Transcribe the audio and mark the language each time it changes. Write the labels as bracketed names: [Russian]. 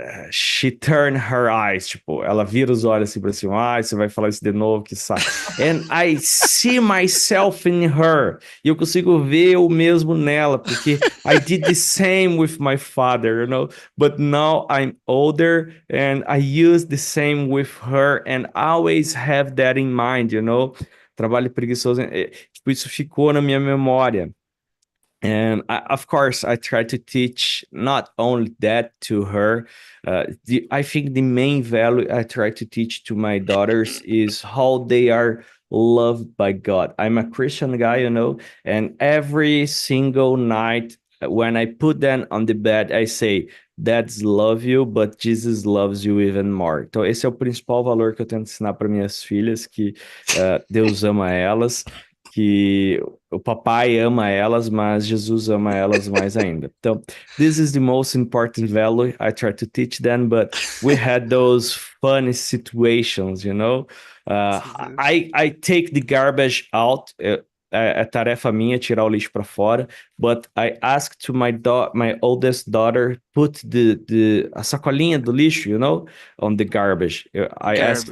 [English] She turned her eyes, [Portuguese] tipo, ela vira os olhos assim pra cima, você vai falar isso de novo, que saco. [English] And I see myself in her. [Portuguese] E eu consigo ver o mesmo nela, porque [English] I did the same with my father, you know, but now I'm older and I use the same with her and always have that in mind, you know. [Portuguese] Trabalho preguiçoso, tipo, isso ficou na minha memória. [English] And of course, I try to teach not only that to her. I think the main value I try to teach to my daughters is how they are loved by God. I'm a Christian guy, you know, and every single night when I put them on the bed, I say, Dads love you, but Jesus loves you even more. [Portuguese] Então, esse é o principal valor que eu tento ensinar para minhas filhas, que Deus ama elas, que o papai ama elas, mas Jesus ama elas mais ainda. [English] Então, this is the most important value I try to teach them, but we had those funny situations, you know. I take the garbage out. [Portuguese] É tarefa minha tirar o lixo para fora, [English] but I ask to my oldest daughter put a [Portuguese] sacolinha do lixo, [English] you know, on the garbage. I ask to